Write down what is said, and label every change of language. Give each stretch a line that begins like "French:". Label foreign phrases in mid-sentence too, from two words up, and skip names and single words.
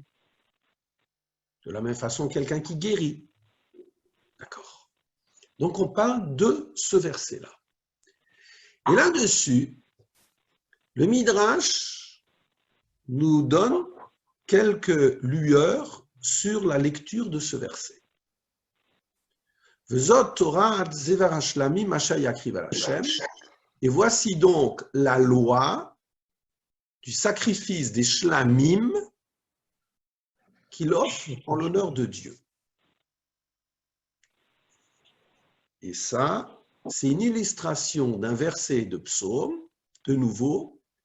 French: De la même façon, quelqu'un qui guérit. D'accord. Donc, on parle de ce verset-là. Et là-dessus, le Midrash nous donne quelques lueurs sur la lecture de ce verset.
Hebrew: וזאת תורה עד זבח השלמים אשר יקריב אל השם.
French: Et voici donc la loi du sacrifice des shlamim qu'il offre en l'honneur de Dieu. Et ça, c'est une illustration d'un verset de psaume, de nouveau.